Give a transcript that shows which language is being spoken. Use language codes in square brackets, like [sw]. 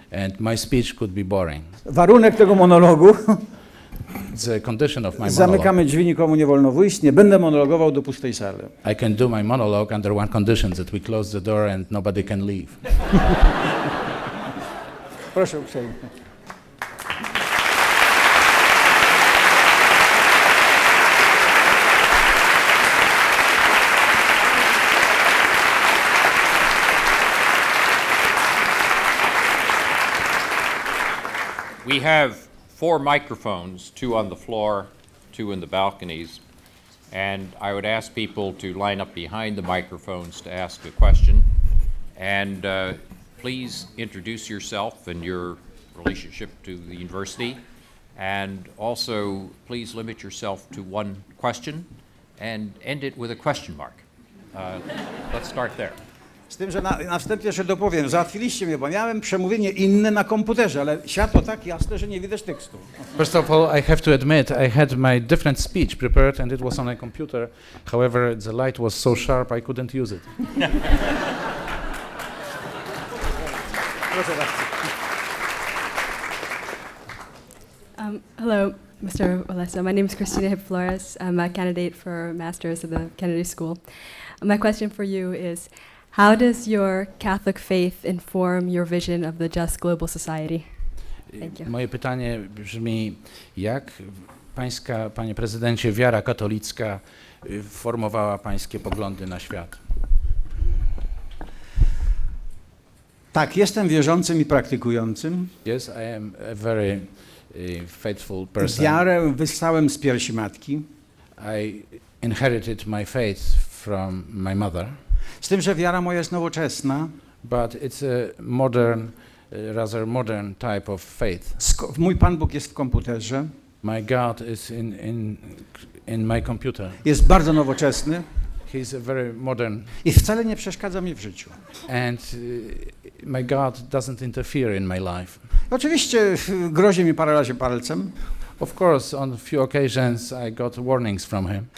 [en] And my speech could be boring. [pl] Warunek tego monologu, [en] The condition of my monologue, [pl] zamykamy drzwi, nikomu nie wolno wyjść, nie będę monologował do pustej sali. [en] I can do my monologue under one condition, that we close the door and nobody can leave. [pl] Proszę uprzejmie. [en] We have 4 microphones, 2 on the floor, 2 in the balconies, and I would ask people to line up behind the microphones to ask a question. And please introduce yourself and your relationship to the university. And also, please limit yourself to 1 question and end it with a question mark. Let's start there. [pl] Z tym, że na wstępie jeszcze dopowiem, załatwiliście mnie, bo miałem przemówienie inne na komputerze, ale światło tak jasne, że nie widać tekstu. [en] First of all, I have to admit, I had my different speech prepared and it was on a computer. However, the light was so sharp I couldn't use it. [pl] Proszę bardzo. [en] Hello, Mr. Oleso. My name is Christina Hip Flores. I'm a candidate for Masters at the Kennedy School. My question for you is, how does your Catholic faith inform your vision of the just global society? Thank you. [pl] Moje pytanie brzmi, jak panie prezydencie, wiara katolicka formowała pańskie poglądy na świat? Tak, jestem wierzącym i praktykującym. [en] Yes, I am a very faithful person. [pl] Wiarę wyssałem z piersi matki. [en] I inherited my faith from my mother, [pl] Z tym, że wiara moja jest nowoczesna. [en] but it's a modern, rather modern type of faith. [pl] Mój Pan Bóg jest w komputerze. [en] My God is in my computer. [pl] Jest bardzo nowoczesny [en] He's a very modern, [pl] i wcale nie przeszkadza mi w życiu. [en] and my God doesn't interfere in my life. [pl] Oczywiście grozi mi parę razy palcem, [en] Of course, on a few occasions I got warnings from him,